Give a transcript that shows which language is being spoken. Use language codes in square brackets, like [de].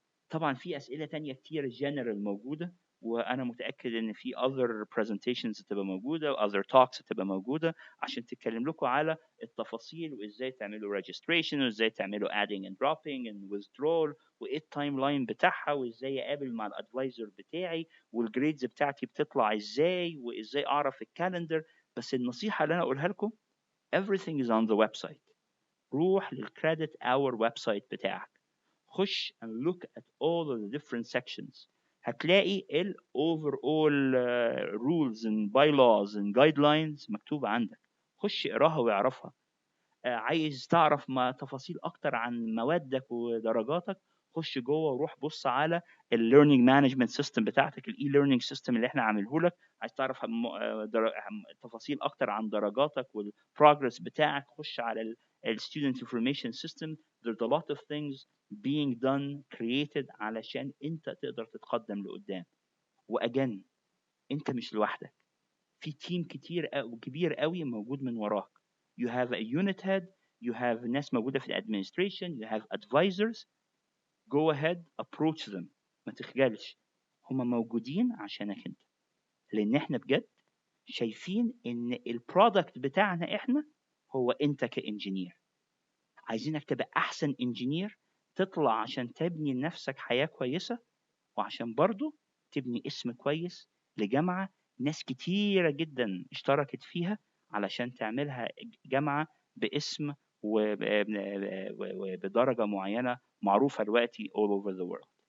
[ar] طبعا في اسئله تانية كتير جنرال موجوده، وانا متاكد ان في [en] other presentations [ar] تبقى موجوده و [en] other talks [ar] تبقى موجوده عشان تتكلم لكم على التفاصيل وازاي تعملوا registration وازاي تعملوا [en] adding and dropping and withdrawal [ar] وايه التايم لاين بتاعها وازاي اقابل مع الادفايزر بتاعي والجريدز بتاعتي بتطلع ازاي وازاي اعرف الكالندر. بس النصيحه اللي انا اقولها لكم [en] everything is on the website. [ar] روح للكريدت اور ويب سايت بتاعك، خش [en] and look at all of the different sections. [ar] هتلاقي ال [en] overall rules and bylaws and guidelines [ar] مكتوبة عندك، خش اقراها واعرفها. عايز تعرف ما تفاصيل اكتر عن موادك ودرجاتك، خش جوه وروح بص على الليرنينج مانجمنت سيستم بتاعتك، الاي ليرنينج سيستم اللي احنا عامله لك. عايز تعرف تفاصيل اكتر عن درجاتك والبروجرس بتاعك، خش على الستودنت انفورميشن سيستم. [en] there's a lot of things being done created [ar] علشان انت تقدر تتقدم لقدام. واجن انت مش لوحدك، في تيم كبير قوي موجود من وراك. [en] you have a unit head, you have [ar] ناس موجودة في [en] administration, you have advisors. go ahead approach them، [ar] ما تخجلش، هم موجودين عشانك انت، لان احنا بجد شايفين ان البرودكت بتاعنا احنا هو انت كانجينير. عايزينك تبقى احسن انجينير، تطلع عشان تبني لنفسك حياة كويسة، وعشان برضو تبني اسم كويس لجامعة ناس كتيرة جدا اشتركت فيها علشان تعملها جامعة باسم وبدرجة معينة معروفة دلوقتي [en] all over the world.